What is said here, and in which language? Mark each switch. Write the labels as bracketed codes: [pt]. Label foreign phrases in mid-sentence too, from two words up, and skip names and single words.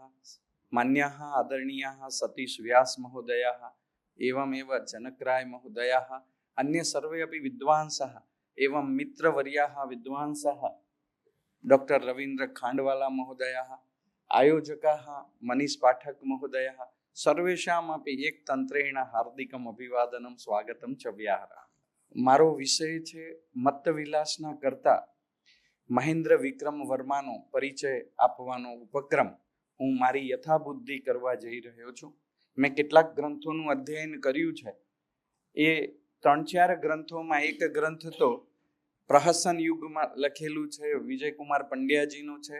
[sa] मान्याः आदरणीयाः सतीश व्यास महोदयः, एवमेव जनकराय महोदयः, अन्ये सर्वे अपि विद्वांसः एवं मित्रवर्याः विद्वांसः, डॉक्टर रवींद्र खांडवाला महोदयः, आयोजकाः मनीष पाठक महोदयः, सर्वेषामपि एकतन्त्रेण हार्दिकम् अभिवादनं स्वागतं च व्याहरामि. [gu] મારો વિષય છે મત્તવિલાસના કરતા મહેન્દ્ર વિક્રમ વર્માનો પરિચય આપવાનો ઉપક્રમ હું મારી યથાબુદ્ધિ કરવા જઈ રહ્યો છું. મેં કેટલાક ગ્રંથોનું અધ્યયન કર્યું છે. એ 3-4 ગ્રંથોમાં એક ગ્રંથ તો પ્રહસન યુગમાં લખેલું છે, વિજયકુમાર પંડ્યાજીનું છે.